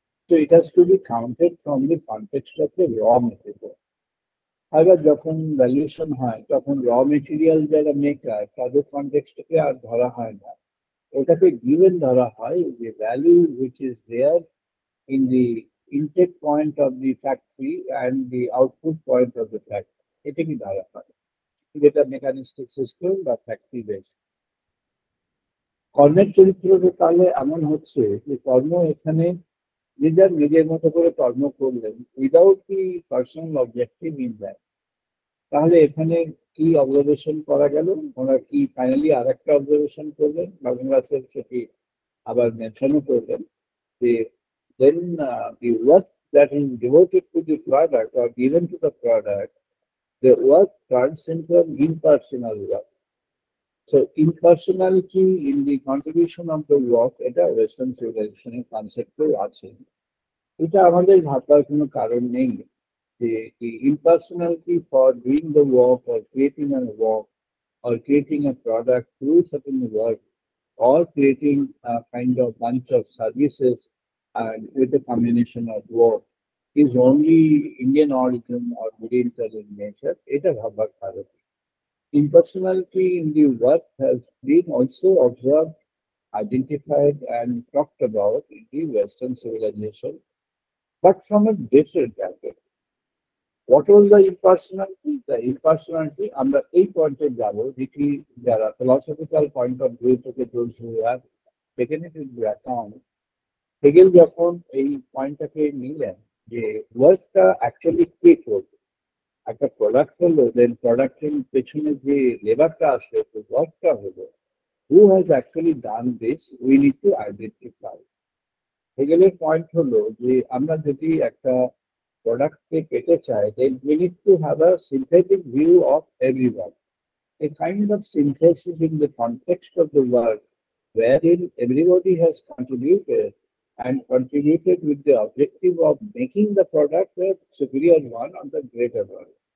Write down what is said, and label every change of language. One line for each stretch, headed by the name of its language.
English: So it has to be counted from the context of the raw material.
Bangla: আবার যখন valuation হয়, তখন র মেটেরিয়াল যারা মেকার তাদের কনটেক্সটকে আর ধরা হয় না, ওটাকে গিভেন ধরা হয় যে value
English: which is there in the intake point of the factory
Bangla: and the output point of the factory. এটা কি ধরা হয়, যেটা মেকানিস্টিক সিস্টেম বা ফ্যাক্টরি বেস। কর্মের চরিত্রটা তাহলে এমন হচ্ছে যে কর্ম এখানে নিজের মতো করে কর্ম করলেন
English: without the personal objective in that,
Bangla: তাহলে এখানে কি অবজারভেশন করা গেল? ওনারা কি ফাইনালি আর একটা অবজারভেশন করলেন, বাবুল রাসেল সেটি আবার মেনশনও করলেন যে
English: then the work that is devoted to the product or given to the product, the work turns into an impersonal work. So impersonality in the contribution of the work,
Bangla: এটা western সিভিলাইজেশনের কনসেপ্টেও আছে। এটা আমাদের ভাববার কোনো কারণ নেই যে
English: the impersonality for doing the work or creating a work or creating a product through certain work or creating a kind of bunch of services and with a combination of work is only Indian origin or Oriental in nature.
Bangla: এটা ভাববার কারণ।
English: Impersonality in the work has been also observed, identified, and talked about in the Western civilization, but from a different angle. What was the impersonality? The impersonality,
Bangla: আমরা এই পয়েন্টে যাব যেটি যারা
English: philosophical point of view
Bangla: থেকে
English: those who have taken it into account,
Bangla: Hegel যখন এই পয়েন্টটাকে নিলেন যে ওয়ার্কটা অ্যাকচুয়ালি কে করবে, একটা প্রোডাক্ট হলো, দেন প্রোডাক্টের পেছনে যে লেবারটা আসবে, ওয়ার্কটা হলো,
English: Who has actually done this, we need to identify.
Bangla: হেগেলের point হলো যে আমরা যদি একটা প্রোডাক্টকে পেতে চাই,
English: then we need to have a synthetic view of everyone, a kind of synthesis in the context of the work wherein everybody has contributed and contributed with the objective of making the product a superior one or the greater one.